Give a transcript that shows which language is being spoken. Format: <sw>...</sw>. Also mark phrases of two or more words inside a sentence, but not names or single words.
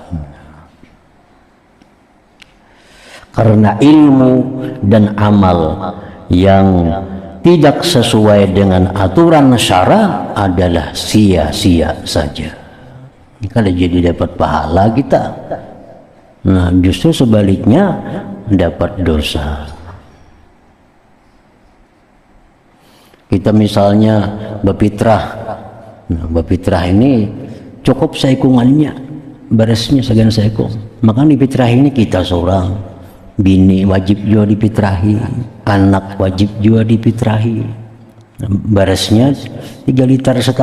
<id>Karena ilmu dan amal yang tidak sesuai dengan aturan syara adalah sia-sia saja. Kalau jadi dapat pahala kita, nah justru sebaliknya dapat dosa. Kita misalnya berfitrah, nah, berfitrah ini cukup saikungannya, beresnya segan saikung. Maka di fitrah ini kita seorang. Bini wajib juga dipitrahi, anak wajib juga dipitrahi. Beresnya 3,5 liter.</id>